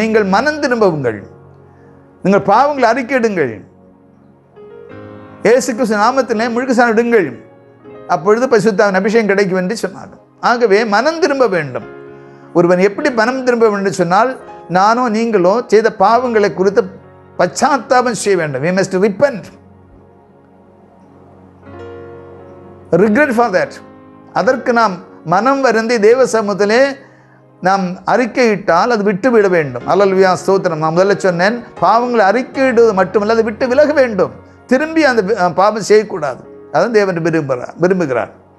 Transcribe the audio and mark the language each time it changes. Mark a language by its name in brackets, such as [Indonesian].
[Tamil] நீங்கள் மனம் திரும்புங்கள், நீங்கள் பாவங்களை அறிக்கையிடுங்கள், இயேசு கிறிஸ்து நாமத்திலே முழுக்க இடுங்கள், அப்பொழுது பரிசுத்த அபிஷேகம் கிடைக்கும் என்று சொன்னார். ஆகவே மனம் திரும்ப வேண்டும். ஒருவன் எப்படி மனம் திரும்ப வேண்டும் சொன்னால், நானோ நீங்களோ செய்த பாவங்களை குறித்து பச்சாத்தாபம் செய்ய வேண்டும். [English] we must repent, regret for that. [Tamil] அதற்கு நாம் மனம் வருந்தி தேவ சமூகத்திலே நாம் அறிக்கையிட்டால் அது விட்டு விட வேண்டும். அல்லேலூயா, ஸ்தோத்திரம். நான் முதல்ல சொன்னேன், பாவங்களை அறிக்கையிடுவது மட்டுமல்ல, அதை விட்டு விலக வேண்டும். திரும்பி அந்த பாவம் செய்யக்கூடாது. அதான் தேவன் விரும்புகிறார்.